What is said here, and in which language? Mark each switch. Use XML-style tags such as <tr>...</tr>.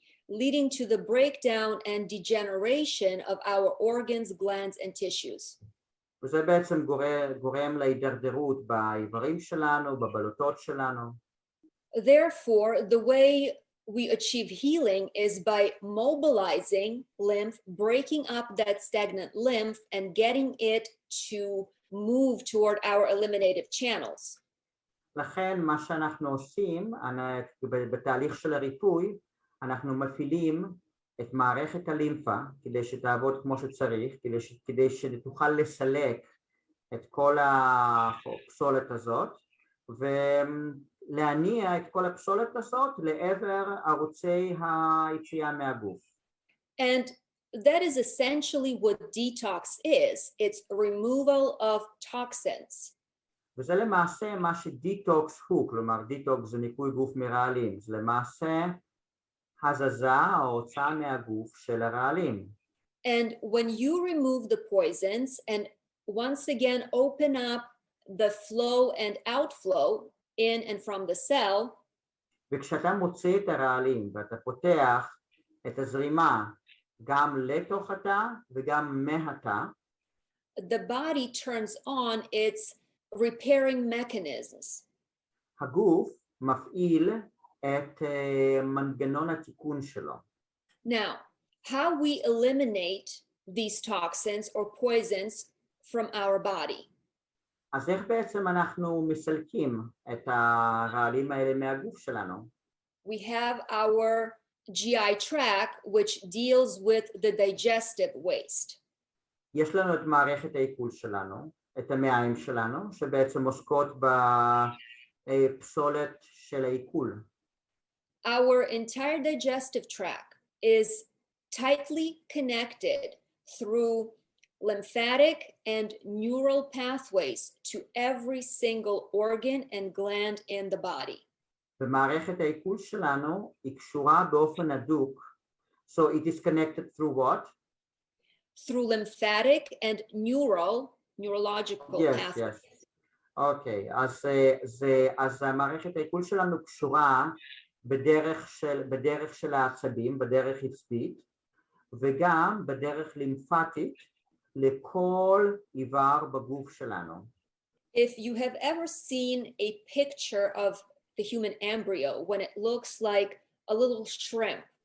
<en>Leading to the breakdown and degeneration of our organs, glands, and tissues.</en> <he>וזה בעצם גורם להידרדרות באיברים שלנו, בבלוטות שלנו.</he> <en>Therefore, the way we achieve healing is by mobilizing lymph, breaking up that stagnant lymph, and getting it to move toward our eliminative channels.</en> <he>לכן מה שאנחנו עושים בתהליך של הריפוי, אנחנו מפעילים את מערכת הלימפה כדי שתעבוד כמו שצריך, כדי שתוכל לסלק את כל הפסולת הזאת ולהניע את כל הפסולת הזאת לעבר ערוצי היציאה מהגוף.</he> <en>And that is essentially what detox is. It's removal of toxins.</en> <he>וזה למעשה מה שדיטוקס הוא, כלומר דיטוקס זה ניקוי גוף מרעלים, זה למעשה הזזה או הוצאה מהגוף של הרעלים.</he> <en>And when you remove the poisons and once again open up the flow and outflow in and from the cell,</en> <he>וכשאתה מוציא את הרעלים ואתה פותח את הזרימה גם לתוך התא וגם מהתא,</he> <en>the body turns on its repairing mechanisms.</en> <he>הגוף מפעיל את מנגנון התיקון שלו.</he> <en>Now, how we eliminate these toxins or poisons from our body?</en> <he>אז איך בעצם אנחנו מסלקים את הרעלים האלה מהגוף שלנו?</he> <en>We have our GI tract, which deals with the digestive waste.</en> <he>יש לנו את מערכת העיכול שלנו, את המעיים שלנו, שבעצם עוסקות בפסולת של העיכול.</he> <en>Our entire digestive tract is tightly connected through lymphatic and neural pathways to every single organ and gland in the body.</en> <he>ומערכת העיכול שלנו היא קשורה באופן הדוק.</he> <en>So it is connected through what? Through lymphatic and neurological pathways. Yes.</en> <he>אוקיי, אז המערכת העיכול שלנו קשורה בדרך של העצבים, בדרך עצבית, וגם בדרך לימפטית לכל איבר בגוף שלנו.</he> <en>If you have ever seen a picture of the human embryo when it looks like a little shrimp,</en>